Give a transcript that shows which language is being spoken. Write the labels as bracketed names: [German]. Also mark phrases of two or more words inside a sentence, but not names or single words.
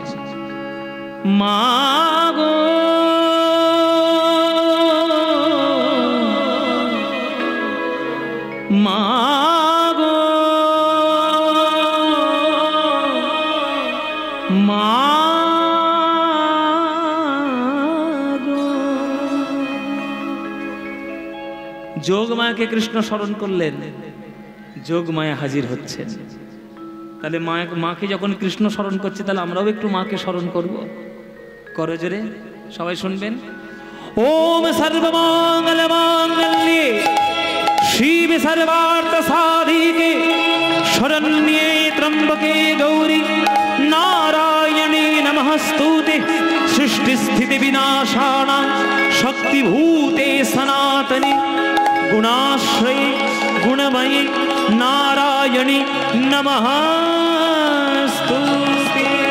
[Bangla] মা গো মা গো মা যোগমায়াকে কৃষ্ণ স্মরণ করলেন, যোগমায়া হাজির হচ্ছেন। তাহলে মাকে যখন কৃষ্ণ স্মরণ করছে, তাহলে আমরাও একটু মাকে স্মরণ করব। করো জোরে, সবাই শুনবেন। [Sanskrit] ওম সর্বমঙ্গল মাঙ্গল্যে শিবে সর্বার্থ সাধিকে শরণ্যে ত্র্যম্বকে গৌরী নারায়ণী নমস্তুতে সৃষ্টি স্থিতি বিনাশানাং শক্তিভূতে সনাতনে গুণাশ্রয়ে গুণময়ী নারায়ণী নমস্তুতে।